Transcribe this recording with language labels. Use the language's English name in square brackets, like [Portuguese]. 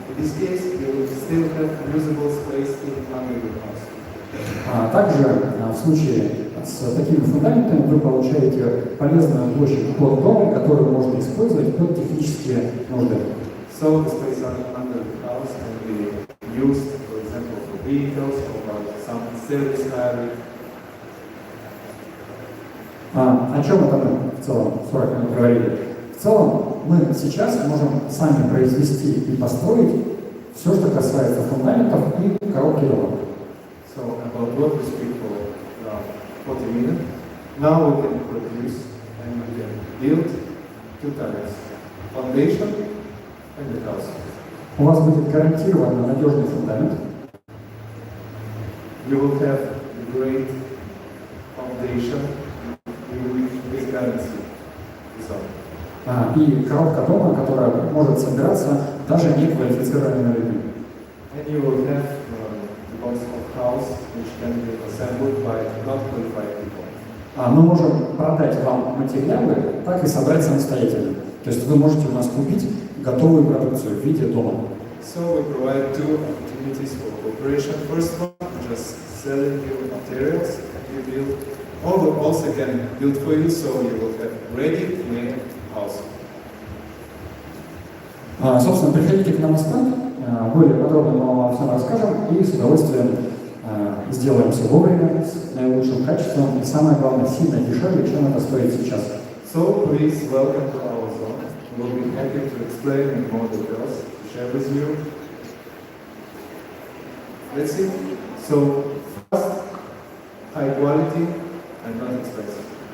[English] In this case, we will still have usable space under the house. [Russian] Также в случае с такими фундаментами вы получаете полезную площадь под домом, которую можно использовать под технические нужды. [English] So the space under the house can be used, for example, for vehicles or some service area. [Russian] О чем это мы в целом 40 минут говорили? В целом мы сейчас можем сами произвести и построить все, что касается фундаментов и коробки дома. [English] So about what we speak for 40 minutes, now we can produce and we can build two types, foundation and the house. [Russian] У вас будет гарантированно надежный фундамент. [English] You will have a great foundation with guarantee. [Russian] И коробка дома, которая может собираться даже неквалифицированными людьми. [English] And you will have the box of house which can be assembled by not qualified people. [Russian] Мы можем продать вам материалы, так и собрать самостоятельно. То есть вы можете у нас купить готовую продукцию в виде дома. [English] So we provide two opportunities for cooperation. First one, just selling you materials and you build. Or we also can build for you, so you will have ready-made house. [Russian] Собственно, приходите к нам на стенд, более подробно мы вам всем расскажем и с удовольствием сделаем все вовремя, с наилучшим качеством и самое главное, сильно дешевле, чем это стоит сейчас. [English] So please welcome to our zone. We'll be happy to explain in more details, share with you. Let's see. So fast, high quality, and not expensive.